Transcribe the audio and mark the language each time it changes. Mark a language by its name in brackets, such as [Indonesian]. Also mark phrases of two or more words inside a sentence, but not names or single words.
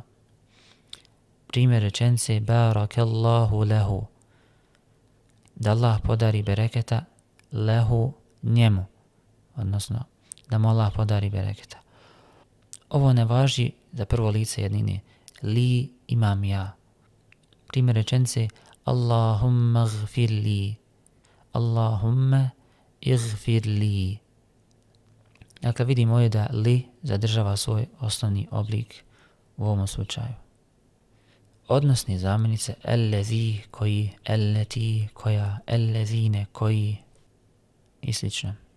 [Bosnian] Primjer rečenice [Arabic] بارك الله له. [Bosnian] Da Allah podari bereketa lehu njemu. Odnosno da mu Allah podari bereketa. Ovo ne važi za prvo lice jednine. Li imam ja. Primjer rečenice [Arabic] اللهم اغفر لي. اللهم اغفر لي. [Bosnian] Dakle, vidimo ovdje da li zadržava svoj osnovni oblik u ovom slučaju. Odnosne zamjenice ellezi koji, elleti koja, ellezine koji i slično.